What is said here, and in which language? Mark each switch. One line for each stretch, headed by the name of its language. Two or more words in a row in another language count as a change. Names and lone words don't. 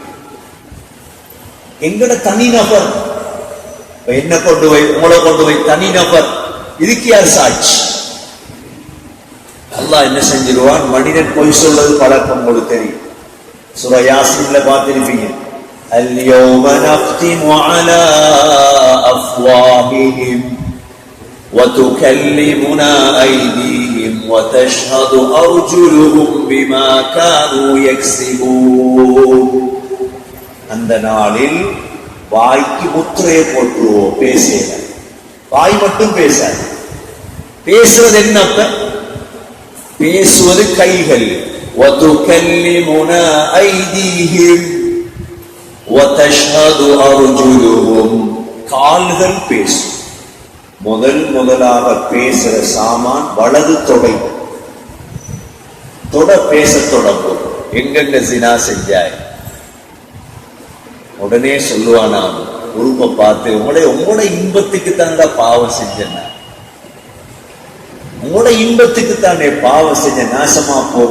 Tamil: எங்கட தனிநபர், என்ன கொண்டு போய் உங்களை கொண்டு போய் தனிநபர், இதுக்கு யார் சாட்சி? அல்லாஹ் என்ன செஞ்சிருவான்? மனிதன் பொய் சொல்றது பழக்கம் உங்களுக்கு தெரியும். சூரா யாசீன்ல பார்த்திருப்பீங்க.
Arabic: اليوم نختم على أفواههم وتكلمنا أيديهم وتشهد أرجلهم بما كانوا يكسبون.
Tamil: அந்த நாளில் வாய்க்கு முத்திரையை போட்டுருவோம். பேசல, வாய் மட்டும் பேசாது. பேசுவது என்ன? பேசுவது கைகள்.
Arabic: وتكلمنا أيديهم وتشهد أرجلهم.
Tamil: கால்கள் பேசும். முதலாக பேசுற சாமான் வலது தொடை. தொட பேச தொடங்கும். எங்கெங்க ஜினா செஞ்சாய்? உடனே சொல்லுவானா, உறுப்பை பார்த்து, உங்களோட இன்பத்துக்கு தானே பாவம் செஞ்சேன், உங்களோட இன்பத்துக்கு தானே பாவம் செஞ்ச, நாசமா போங்க.